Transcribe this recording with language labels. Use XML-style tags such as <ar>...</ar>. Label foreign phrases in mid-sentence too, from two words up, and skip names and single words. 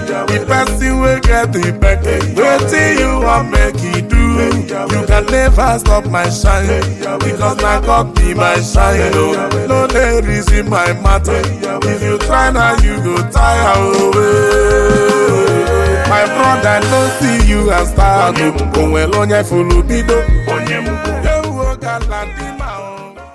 <pcm>The person wey get the bag, wetin you wan make e do? You can never stop my shine, because na God be my shine. No, no dey reason my matter. If you try now, you go tire away. My brother, no see you as star.</pcm> <ig>O nwere onye fulu bido. Ewu oga landi ma o.</ig>